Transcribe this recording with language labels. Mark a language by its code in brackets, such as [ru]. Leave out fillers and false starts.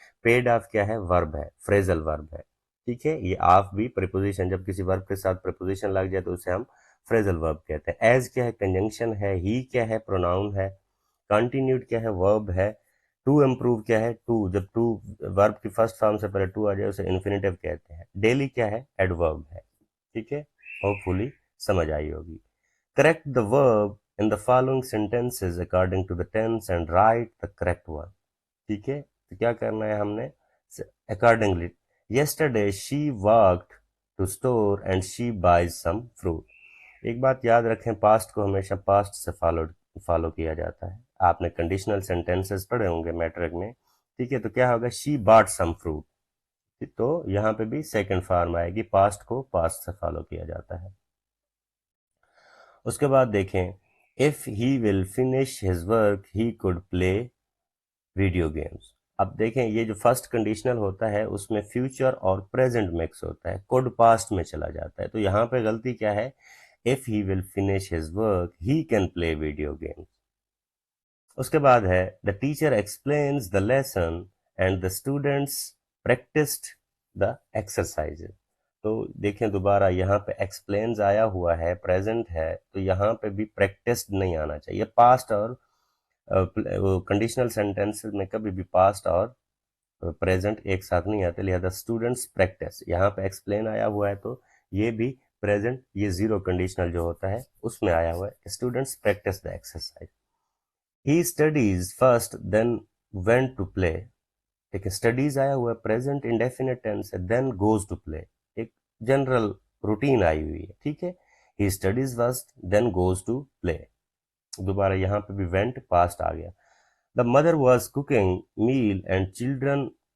[ur] Paid off کیا ہے؟ ورب ہے، فریزل ورب ہے. ٹھیک ہے، یہ آف بھی پریپوزیشن، جب کسی ورب کے ساتھ پریپوزیشن لگ جائے تو اسے ہم فریزل ورب کہتے ہیں. ایز کیا ہے؟ کنجنکشن ہے. ہی کیا ہے؟ پروناؤن ہے. کنٹینیوڈ کیا ہے؟ ورب ہے. ٹو امپروو کیا ہے؟ ٹو، جب ٹو ورب کی فرسٹ فارم سے پہلے ٹو آ جائے اسے انفینیٹیو کہتے ہیں. ڈیلی کیا ہے؟ ایڈورب ہے. ٹھیک ہے، ہوپ فلی سمجھ آئی ہوگی. [en] Correct the verb in the following sentences according to the tense and write the correct one. [ur] ٹھیک ہے، تو کیا کرنا ہے ہم نے؟ [en] Accordingly. Yesterday she walked to store and she buys some fruit. [ur] ایک بات یاد رکھیں، پاسٹ کو ہمیشہ پاسٹ سے فالو کیا جاتا ہے. آپ نے کنڈیشنل سینٹینسز پڑھے ہوں گے میٹرک میں. ٹھیک ہے، تو کیا ہوگا؟ [en] She bought some fruit. [ur] تو یہاں پہ بھی سیکنڈ فارم آئے گی. پاسٹ کو پاسٹ سے فالو کیا جاتا ہے. اس کے بعد دیکھیں [en] If he will finish his work he could play video games. [ur] اب دیکھیں یہ جو فرسٹ کنڈیشنل ہوتا ہے اس میں فیوچر اور پریزنٹ مکس ہوتا ہے. کوڈ پاسٹ میں چلا جاتا ہے. تو یہاں پہ غلطی کیا ہے؟ [en] if he will finish his work he can play video games. [ur] اس کے بعد ہے [en] the teacher explains the lesson and the students practiced the exercises. [ur] تو دیکھیں دوبارہ یہاں پہ explains آیا ہوا ہے، present ہے، تو یہاں پہ بھی practiced نہیں آنا چاہیے. past اور کنڈیشنل سینٹینسز میں کبھی بھی past اور present ایک ساتھ نہیں آتے، لہذا students practice. یہاں پہ explain آیا ہوا ہے تو یہ بھی present یہ zero conditional جو ہوتا ہے اس میں آیا ہوا ہے. [en] Students practice the exercise. He studies first then went to play. لیکن studies [ur] آیا ہوا ہے [en] present indefinite tense ہے then goes to play [ur] ایک جنرل روٹین آئی ہوئی ہے ٹھیک ہے [en] he studies first then goes to play [ur] دوبارہ یہاں پہ بھی [en] went past آ گیا the mother was cooking meal and children